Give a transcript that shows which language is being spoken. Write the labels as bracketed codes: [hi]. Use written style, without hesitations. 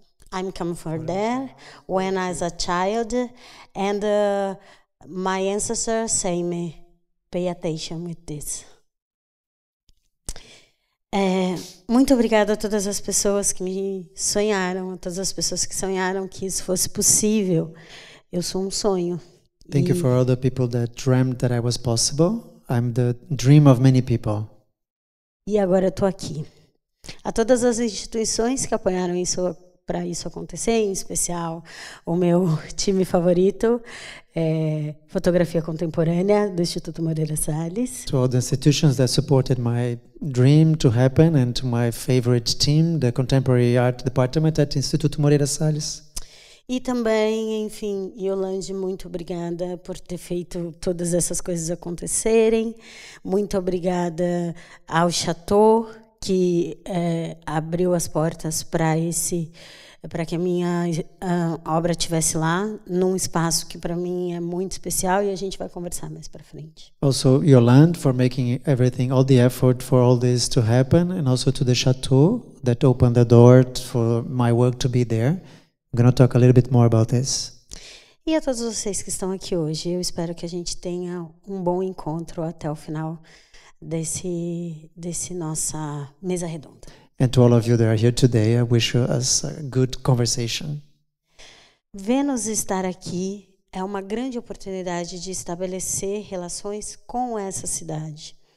[en] I'm come from there when I was a child, and my ancestors say me, pay attention with this. [pt] Muito obrigada a todas as pessoas que me sonharam, a todas as pessoas que sonharam que isso fosse possível. Eu sou um sonho. [en] Thank you for all the people that dreamt that I was possible. I'm the dream of many people. [pt] E agora eu estou aqui. A todas as instituições que apoiaram isso para isso acontecer, em especial o meu time favorito, Fotografia Contemporânea, do Instituto Moreira Salles. [en] To all the institutions that supported my dream to happen, and to my favorite team, the Contemporary Art Department at Instituto Moreira Salles. [pt] E também, enfim, Yolande, muito obrigada por ter feito todas essas coisas acontecerem. Muito obrigada ao Chateau, que abriu as portas para que a minha obra estivesse lá, num espaço que para mim é muito especial, e a gente vai conversar mais para frente. [en] Also, Yolande for making everything, all the effort for all this to happen, and also to the Chateau that opened the door for my work to be there. I'm going to talk a little bit more about this. [pt] E a todos vocês que estão aqui hoje, eu espero que a gente tenha um bom encontro até o final desse nossa mesa redonda. [en] And to all of you that are here today, I wish us a good conversation. [pt] Vênus estar aqui é uma grande oportunidade de estabelecer relações com essa cidade.